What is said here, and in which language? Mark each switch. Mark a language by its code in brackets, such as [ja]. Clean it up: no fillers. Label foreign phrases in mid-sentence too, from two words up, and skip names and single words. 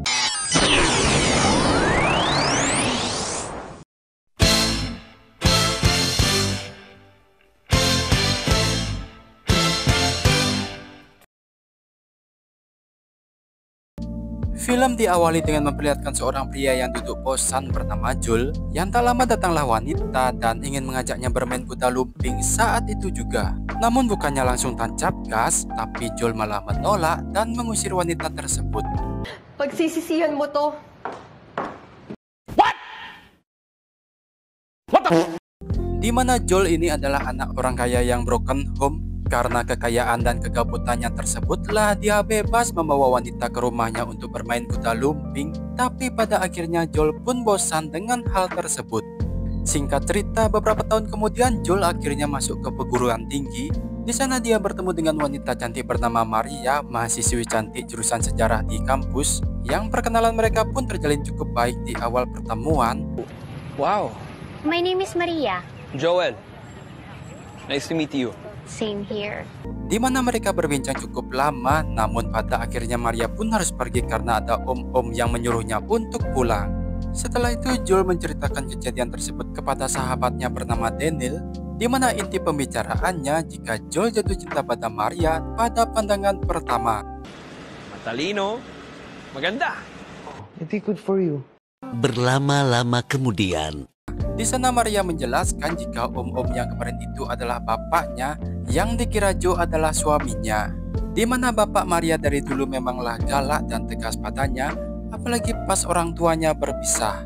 [id] Film diawali dengan memperlihatkan seorang pria yang duduk bosan bernama Joel, yang tak lama datanglah wanita dan ingin mengajaknya bermain kuda lumping saat itu juga. Namun bukannya langsung tancap gas, tapi Joel malah menolak dan mengusir wanita tersebut. [tl] Pagsisisihan mo to. [id] Di mana Joel ini adalah anak orang kaya yang [en] broken home. [id] Karena kekayaan dan kegabutannya tersebutlah dia bebas membawa wanita ke rumahnya untuk bermain kuda lumping. Tapi pada akhirnya Joel pun bosan dengan hal tersebut. Singkat cerita, beberapa tahun kemudian Joel akhirnya masuk ke perguruan tinggi. Di sana dia bertemu dengan wanita cantik bernama Maria, mahasiswi cantik jurusan sejarah di kampus. Yang perkenalan mereka pun terjalin cukup baik di awal pertemuan. Wow. [en] My name is Maria. Joel. Nice to meet you. Same here. [id] Di mana mereka berbincang cukup lama, namun pada akhirnya Maria pun harus pergi karena ada om-om yang menyuruhnya untuk pulang. Setelah itu Joel menceritakan kejadian tersebut kepada sahabatnya bernama Daniel, di mana inti pembicaraannya jika Joel jatuh cinta pada Maria pada pandangan pertama. [tl] Matalino. Maganda. [en] Hindi good for you. [id] Berlama-lama kemudian, Di sana Maria menjelaskan jika om-om yang kemarin itu adalah bapaknya, yang dikira Joe adalah suaminya. Di mana bapak Maria dari dulu memanglah galak dan tegas padanya, apalagi pas orang tuanya berpisah.